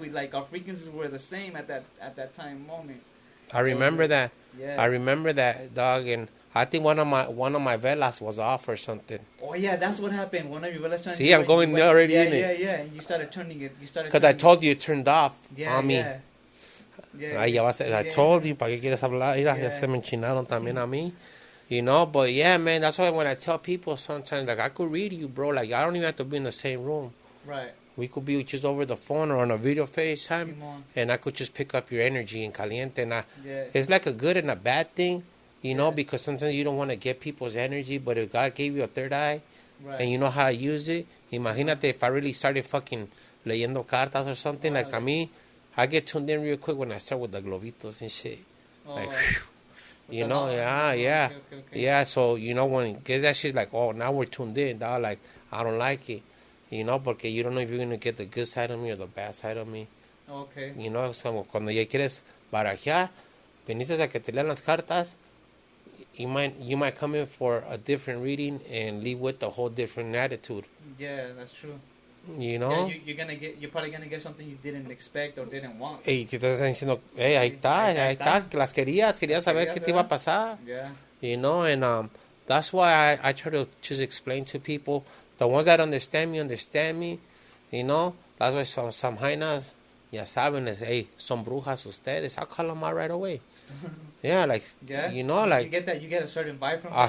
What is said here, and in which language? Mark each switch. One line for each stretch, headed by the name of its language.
English: We like our frequencies were the same at that time moment. I remember that. Yeah. I remember that, dog, and I think one of my velas was off or something. Oh yeah, that's what happened. One of your velas turned. See, I'm going already in it. Yeah. And you started turning it. Because I told you it turned off on me. Yeah. I told you,
Spanish: ¿para qué quieres hablar? Mira, ya se me enchinaron también a mí.
English: You know, but yeah, man, that's why when I tell people sometimes, like, I could read you, bro. Like, I don't even have to be in the same room. Right. We could be just over the phone or on a video FaceTime, and I could just pick up your energy in caliente. And it's like a good and a bad thing, you know, because sometimes you don't want to get people's energy, but if God gave you a third eye, and you know how to use it,
Spanish: imagínate
English: if I really started fucking leyendo cartas or something, like a mí, I get tuned in real quick when I start with the globitos and shit. Like, you know, yeah. Yeah, so, you know, when it gets that shit, like, oh, now we're tuned in, dog, like, I don't like it, you know, porque you don't know if you're going to get the good side of me or the bad side of me. Okay. You know, so
Spanish: cuando ya quieres barajear, veniste a que te lean las cartas,
English: you might come in for a different reading and leave with a whole different attitude. Yeah, that's true. You know? Yeah, you're probably gonna get something you didn't expect or didn't want.
Spanish: Y que te están diciendo, hey, ahí está, que las querías saber qué te iba a pasar.
English: Yeah. You know, and that's why I try to just explain to people, the ones that understand me, you know. That's why some
Spanish: jainas, ya saben, hey, son brujas ustedes.
English: I'll call them out right away. Yeah, like, you know, like, you get a certain vibe from them.